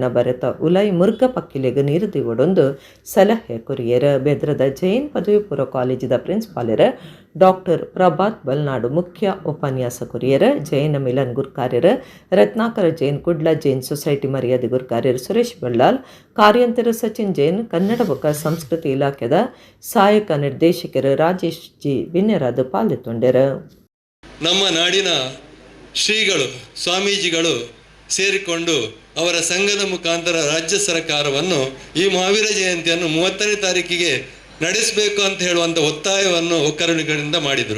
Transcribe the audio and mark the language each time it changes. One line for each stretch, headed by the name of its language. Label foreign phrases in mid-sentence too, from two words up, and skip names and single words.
Tulu: ಬರೆತ ಉಲೈ ಮುರ್ಗ ಪಕ್ಕಿಲೆಗೆ ನೀರು ಒಡೊಂದು ಸಲಹೆ ಕೊರಿಯರ ಬೆದ್ರದ ಜೈನ್ ಪದವಿ ಪೂರ್ವ ಕಾಲೇಜಿದ ಪ್ರಿನ್ಸಿಪಾಲರ ಡಾಕ್ಟರ್ ಪ್ರಭಾತ್ ಬಲ್ನಾಡು ಮುಖ್ಯ ಉಪನ್ಯಾಸ ಕೊರಿಯರ ಜೈನ ಮಿಲನ್ ಗುರ್ಕಾರ್ಯರ ರತ್ನಾಕರ ಜೈನ್ ಕುಡ್ಲ ಜೈನ್ ಸೊಸೈಟಿ ಮರ್ಯಾದೆ ಗುರ್ಕಾರ್ಯರ ಸುರೇಶ್ ಬಳ್ಳಾಲ್ ಕಾರ್ಯಂತರ ಸಚಿನ್ ಜೈನ್ ಕನ್ನಡ ಬೊಕ್ಕ ಸಂಸ್ಕೃತಿ ಇಲಾಖೆದ ಸಹಾಯಕ ನಿರ್ದೇಶಕರು ರಾಜೇಶ್ ಜಿ ವಿನ್ಯರಾದ ಪಾಲ್ಗೊಂಡರು.
Kannada: ನಮ್ಮ ನಾಡಿನ ಶ್ರೀಗಳು ಸ್ವಾಮೀಜಿಗಳು ಸೇರಿಕೊಂಡು ಅವರ ಸಂಘದ ಮುಖಾಂತರ ರಾಜ್ಯ ಸರ್ಕಾರವನ್ನು ಈ ಮಹಾವೀರ ಜಯಂತಿಯನ್ನು 30ನೇ ತಾರೀಕಿಗೆ ನಡೆಸಬೇಕು ಅಂತ ಹೇಳುವಂಥ ಒತ್ತಾಯವನ್ನು ಒಕ್ಕರಣೆಗಳಿಂದ ಮಾಡಿದರು.